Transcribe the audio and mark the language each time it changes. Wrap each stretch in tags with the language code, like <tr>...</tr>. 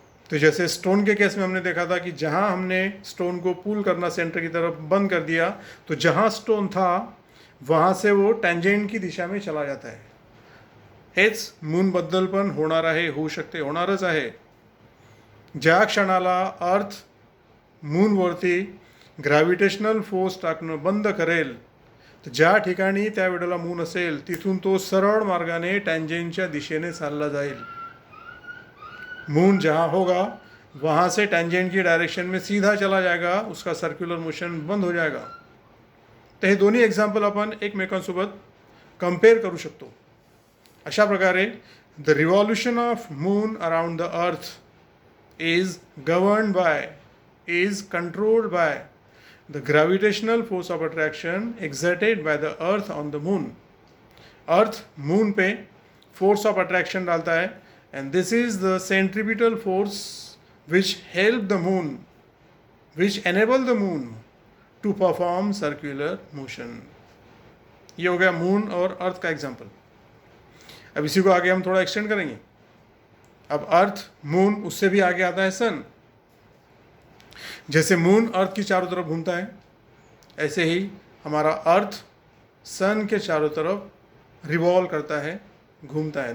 <hi>तो जैसे स्टोन के केस में हमने देखा था कि जहाँ हमने स्टोन को पुल करना सेंटर की तरफ बंद कर दिया तो जहाँ स्टोन था वहाँ से वो टँजेंट की दिशा में चला जाता है.</hi> <mr>हेच मूनबद्दल पण होणार आहे, होऊ शकते, होणारच आहे. ज्या क्षणाला अर्थ मूनवरती ग्रॅव्हिटेशनल फोर्स टाकणं बंद करेल तर ज्या ठिकाणी त्या वेळेला मून असेल तिथून तो सरळ मार्गाने टँजेंटच्या दिशेने चालला जाईल.</mr> <hi>मून जहाँ होगा वहाँ से टँजेंट की डायरेक्शन में सीधा चला जाएगा, उसका सर्क्युलर मोशन बंद हो जाएगा.</hi> <mr>तर हे दोन्ही एक्झाम्पल आपण एकमेकांसोबत कम्पेअर करू शकतो. अशा प्रकारे</mr> <en>The revolution of moon around the earth is governed by, is controlled by the gravitational force of attraction exerted by the earth on the moon.</en> <hi>Earth moon पे फोर्स ऑफ अट्रैक्शन डालता है</hi> <en>and this is the centripetal force which help the moon, which enable the moon to perform circular motion.</en> <hi>ये हो गया moon और अर्थ का example. अब इसी को आगे हम थोड़ा एक्सटेंड करेंगे. अब अर्थ, मून, उससे भी आगे आता है सन. जैसे मून अर्थ की चारों तरफ घूमता है ऐसे ही हमारा अर्थ सन के चारों तरफ रिवॉल्व करता है, घूमता है.</hi>